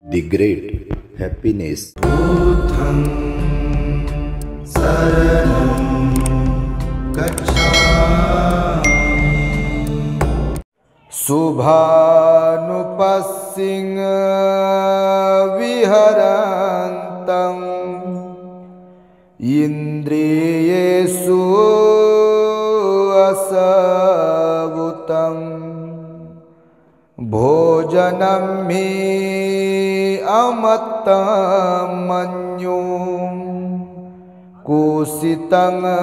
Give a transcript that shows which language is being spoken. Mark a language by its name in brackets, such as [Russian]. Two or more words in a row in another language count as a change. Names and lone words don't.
[English] The great happiness. [Pali] बुद्धं शरणं गच्छामि। शुभानुपस्सिंह विहरन्तं इन्द्रियेषु असवुतं भोजनं हि अमत्तं मन्युं कुसितं